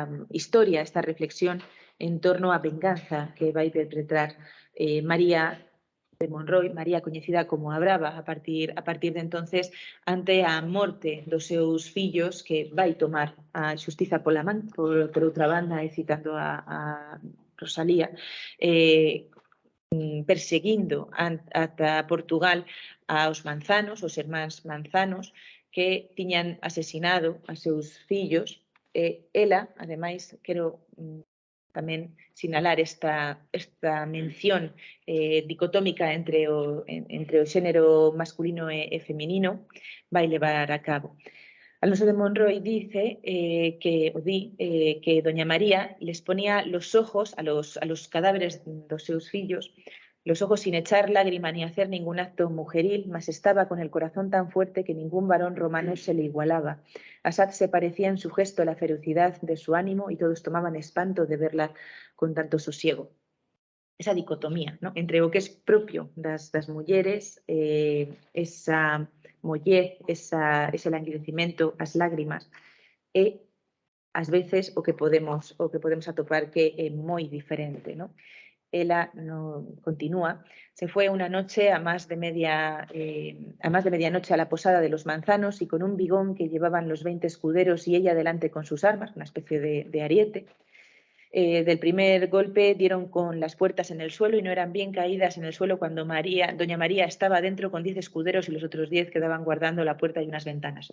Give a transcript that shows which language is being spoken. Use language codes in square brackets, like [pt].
[gl] historia, esta reflexión en torno á venganza que vai perpetrar María de Monroy, María coñecida como a Brava, a partir de entonces, ante a morte dos seus fillos, que vai tomar a xustiza por outra banda, e citando a Rosalía, perseguindo ata Portugal aos Manzanos, os irmáns Manzanos, que tiñan asesinado a seus fillos. Ela, ademais, quero tamén sinalar esta mención dicotómica entre o xénero masculino e feminino, vai levar a cabo. [es] Alonso de Monroy dice que doña María les ponía los ojos a los cadáveres [gl] dos seus fillos, [es] los ojos sin echar lágrima ni hacer ningún acto mujeril, mas estaba con el corazón tan fuerte que ningún varón romano se le igualaba. Assad se parecía en su gesto a la ferocidad de su ánimo y todos tomaban espanto de verla con tanto sosiego. [gl] Esa dicotomía, ¿no?, entre o que es propio das mulleres, esa mollez, ese languidecimento, as lágrimas, e ás veces o que podemos atopar que é moi diferente, ¿no? [es] Ela no, continúa, se fue una noche a más de medianoche a la posada de los Manzanos y con un bigón que llevaban los 20 escuderos y ella delante con sus armas, una especie de ariete. Del primer golpe dieron con las puertas en el suelo y no eran bien caídas en el suelo cuando doña María estaba dentro con 10 escuderos y los otros 10 quedaban guardando la puerta y unas ventanas.